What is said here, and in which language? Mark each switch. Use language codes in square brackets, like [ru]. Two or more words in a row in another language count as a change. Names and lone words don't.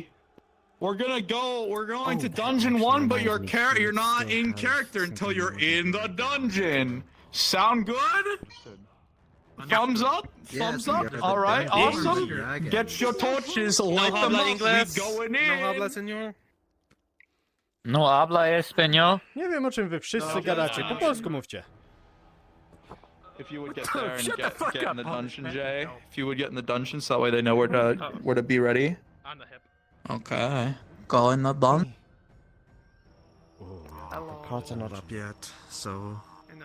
[en] We're going to dungeon 1, but you're not in character until you're in the dungeon. Sound good? Thumbs up? Thumbs up? Alright, awesome. Get your torches, light them up, we going in. [es] No habla, señor. No habla español. [pl] Nie wiem, o czym wy wszyscy gadacie. Po polsku mówcie. [en] If you would get there and get in the dungeon, Jay. If you would get in the dungeon, so that way they know where to be ready. On the hip. Okay. Go in the dungeon. The cards are not up yet, so I know.